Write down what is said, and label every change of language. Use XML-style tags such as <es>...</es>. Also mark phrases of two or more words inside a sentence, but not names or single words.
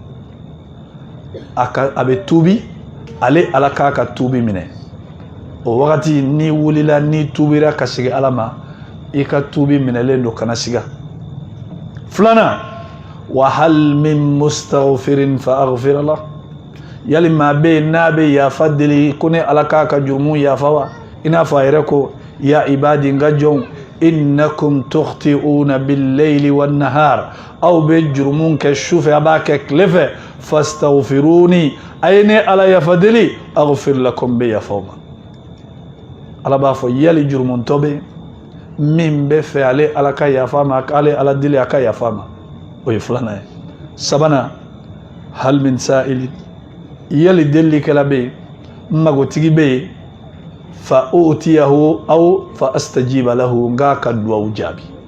<bm>a bɛ tuubi ale ala k'a ka tuubi minɛ o wagati n'i wulila n'i tuubira ka segin ala ma i ka tuubi minɛlen don kana siga filanan</bm> <ar>وهل من مستغفر فأغفر له</ar> <bm>yali maa bɛ yen n'a bɛ yafa deli ko ne ala k'a ka jurumu yafa wa i n'a fɔ a yɛrɛ ko</bm> <ar>يا عبادي</ar> <bm>n ka jɔnw</bm> <ar>إنكم تخطئون بالليل والنهار</ar> <bm>aw bɛ jurumu kɛ su fɛ a b'a kɛ tile fɛ fastaghfiruni a ye ne ala yafa deli</bm> <ar>أغفر لكم</ar> <bm>bɛ yafa ma ala b'a fɔ yali jurumuntɔ bɛ min bɛ fɛ ale ala ka yafa ma ale ala deli a ka yafa ma o ye filanan ye sabanan</bm> <ar>هل من سائل</ar> <bm>yali delikɛla bɛ yen magotigi bɛ yen</bm> <ar>فأعطيه أو فأستجيب له</ar> <bm>nga ka duwawu jaabi</bm>